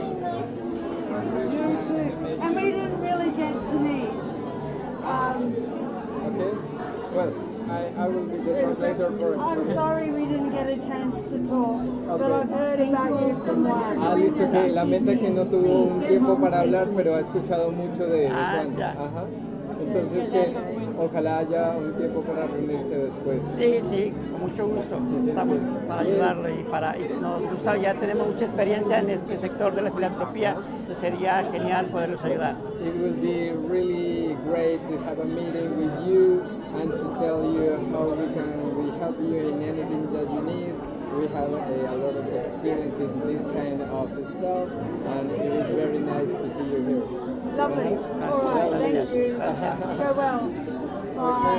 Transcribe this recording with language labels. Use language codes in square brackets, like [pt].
[en] And we didn't really get to meet. Okay. Well, I will be the translator for. I'm sorry we didn't get a chance to talk, but I've heard about you from Juan. [es] Dice que lamenta que no tuvo un tiempo para hablar, pero ha escuchado mucho de Juan. Ajá. Entonces que ojalá haya un tiempo para reunirse después. Sí, con mucho gusto. Estamos para ayudarle y nos gusta, ya tenemos mucha experiencia en este sector de la filantropía, entonces sería genial poderlos ayudar. [en] It will be really great to have a meeting with you and to tell you how we can help you in anything that you need. We have a lot of experience in this kind of stuff, and it is very nice to see you here. Lovely. All right, thank you. Go well. Bye.